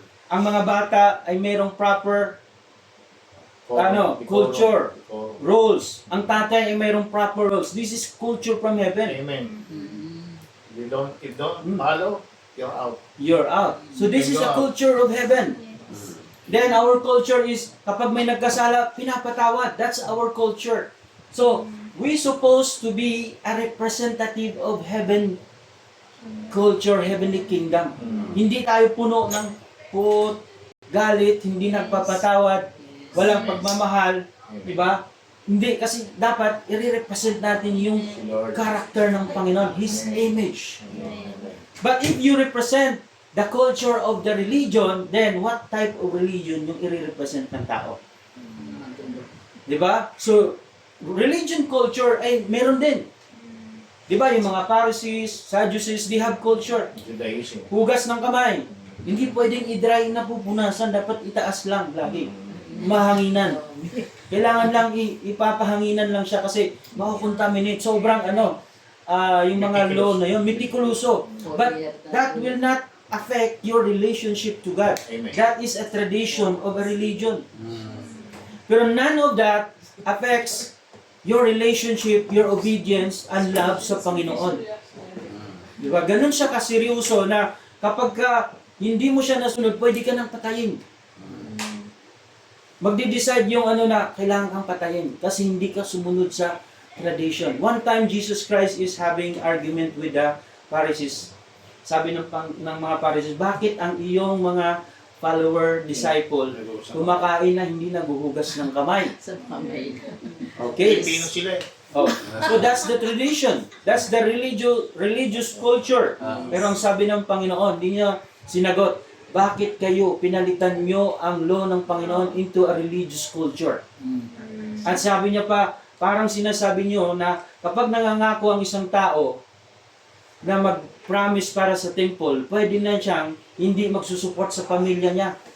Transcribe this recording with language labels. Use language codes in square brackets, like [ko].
[tl] Ang mga bata ay merong proper culture, roles. Ang tatay ay merong proper roles. [en] This is culture from heaven. Amen. You don't follow, you're out. You're out. So this is a culture of heaven. Then our culture is, [tl] kapag may nagkasala, pinapatawad. [en] That's our culture. So, we supposed to be a representative of heaven culture, heavenly kingdom. [tl] Hindi tayo puno ng put, galit, hindi nagpapatawad, walang pagmamahal, di ba? Hindi, kasi dapat i-represent natin yung character ng Panginoon, [en] His image. But if you represent the culture of the religion, then what type of religion [tl] yung i-represent ng tao? [en] Di ba? [tl] So, religion culture ay meron din. Di ba? [en] Yung mga Pharisees, Sadducees, they have culture. Judaism. [tl] Hugas ng kamay. Hindi pwedeng i-dry na pupunasan, dapat itaas lang lagi. Mahanginan. Kailangan lang ipapahanginan lang siya kasi makakontaminate. Sobrang yung mga law na yun, mitikuloso. [en] But that will not affect your relationship to God. Amen. That is a tradition of a religion. Pero none of that affects your relationship, your obedience, and love sa Panginoon. [tl] Di ba? Ganun siya kaseryoso na kapag hindi mo siya nasunod, pwede ka nang patayin. Magde-decide yung na kailangan kang patayin kasi hindi ka sumunod sa tradition. [en] One time, Jesus Christ is having argument with the Pharisees. [tl] Sabi ng mga Pharisees, bakit ang iyong mga follower, disciple, kumakain na hindi naguhugas ng kamay? [en] Okay. [tl] Pilipino sila eh. [en] Oh. So that's the tradition. That's the religious culture. [tl] Pero ang sabi ng Panginoon, hindi niya sinagot, bakit kayo pinalitan nyo ang law ng Panginoon [en] into a religious culture? [tl] At sabi niya pa, parang sinasabi niyo na kapag nangangako ang isang tao na mag-promise para sa temple, pwede na siyang hindi magsusupport sa pamilya niya.